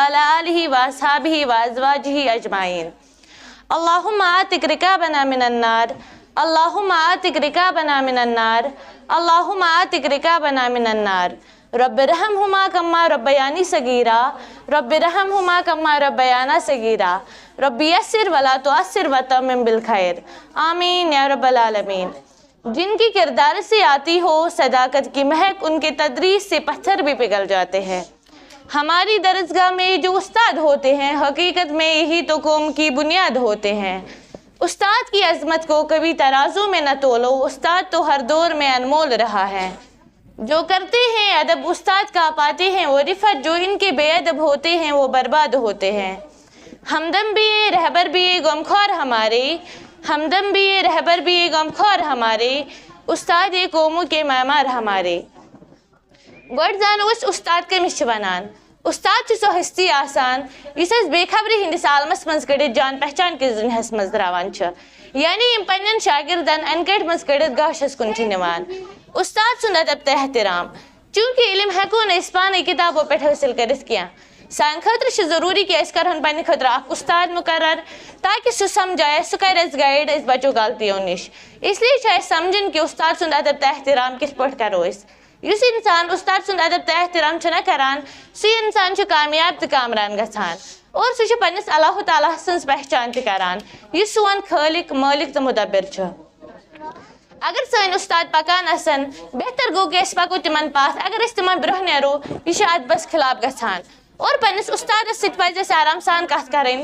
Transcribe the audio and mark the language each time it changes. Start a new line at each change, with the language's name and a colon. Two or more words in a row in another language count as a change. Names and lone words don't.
Arabic: على آله وأصحابه وأزواجه أجمعين اللهم أعتق رقابنا من النار اللهم أعتق رقابنا من النار اللهم أعتق رقابنا من النار رب ارحمهما كما ربياني صغيرا رب ارحمهما كما ربياني صغيرا رب يسر ولا تعسر وتمم بالخير آمين يا رب العالمين.
Urdu: جن کی کردار سے آتی ہو صداقت کی مہک ان کے تدریس سے پتھر بھی پگھل جاتے ہیں. ہماری درسگاہ میں جو استاد ہوتے ہیں حقیقت میں یہی تو قوم کی بنیاد ہوتے ہیں. استاد کی عظمت کو کبھی ترازو میں نہ تولو، استاد تو ہر دور میں انمول رہا ہے. جو کرتے ہیں ادب استاد کا پاتے ہیں وہ رفعت، جو ان کے بےادب ہوتے ہیں وہ برباد ہوتے ہیں. ہمدم بھی رہبر بھی غمخور ہمارے، ہمدم بھی رہبر بھی غمخور ہمارے, استاد یہ قوموں کے معمار ہمارے.
Kashmiri: गोड जानो उस्ताद कमिस वनान। उस्ताद सो हस्ती आसान इस बेखबरी हंदिस आलमस मज कड़ित जान पहचान किस दुनियास मज द्रावान यानी यम पन्न शागिर्दन अनकट मज कड़ित गाशस कुन निवान। उस्ताद सुंद अदब ते एहतराम चूंकि इल्म हेको न पान किताबों पे हासिल कर सान खतर जरूरी कि करन पन्ने खतर अख उस्ताद मुकर्रर ताकि सह समझाए सह कर गाइड बचो गलतियों निश। इसलिए समझन कि उस्ताद सुंद अदब ते एहतराम किस पट करो युस इंसान उस्ताद सुंद अदब ते एहतराम छना करान सह इंसान कामयाब तो कामरान गसान और सह पन्निस अल्लाह ताला सन्स पहचान त करान युस सोन खालिक मालिक तो मुदब्बिर छ। अगर सन उस्ताद पकान आसन बेहतर गो कि पको तिमन पास अगर तिमन ब्रोह नेरो यह अदबस खिलाफ गसान और पन्निस उस्तादस सत पज आराम सान कत करें।